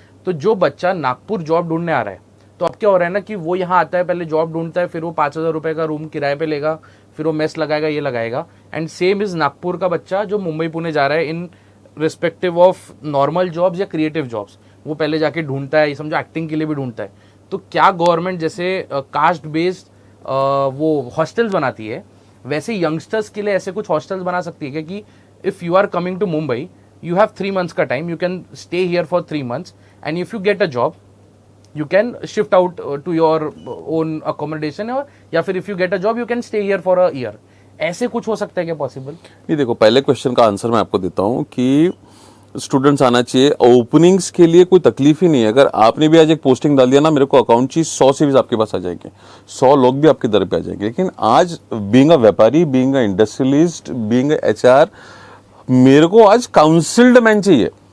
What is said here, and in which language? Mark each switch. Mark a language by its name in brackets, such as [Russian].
[Hindi] तो जो बच्चा नागपुर जॉब ढूंढने आ रहा है, तो अब क्या हो रहा है ना कि वो यहाँ आता है, पहले जॉब ढूंढता है, फिर वो 5,000 रुपये का रूम किराए पे लेगा, फिर वो मेस लगाएगा, ये लगाएगा। एंड सेम इज नागपुर का बच्चा जो मुंबई पुणे जा रहा है in respective of normal jobs या क्रिएटिव जॉब्स, वो पहले जाके ढूंढता है, ये समझो एक्टिंग के लिए भी ढूंढता है। तो क्या गवर्नमेंट जैसे कास्ट बेस्ड वो हॉस्टल्स बनाती है, वैसे यंगस्टर्स के लिए ऐसे कुछ हॉस्टल्स बना सकती है कि [English] if you are coming to Mumbai, you have 3 months का time, you can stay here for 3 months, and if you get a job you can shift out to your own accommodation, or [Hindi] या फिर [English] if you get a job you can stay here for a year। [Hindi] ऐसे कुछ हो सकता है क्या possible? नहीं, देखो पहले क्वेश्चन का आंसर मैं आपको देता हूँ कि स्टूडेंट्स आना चाहिए। ओपनिंग्स के लिए कोई तकलीफ ही नहीं है। अगर आपने भी आज एक पोस्टिंग डाल दिया ना, मेरे को अकाउंट चाहिए, 100 सीवीज आपके पास आ जाएंगे, 100 लोग भी आपके दर पे आ जाएंगे। लेकिन आज बीइंग अ व्यापारी, being a industrialist, being a HR, मेरे को आज काउंसिल्ड मैन चाहिए।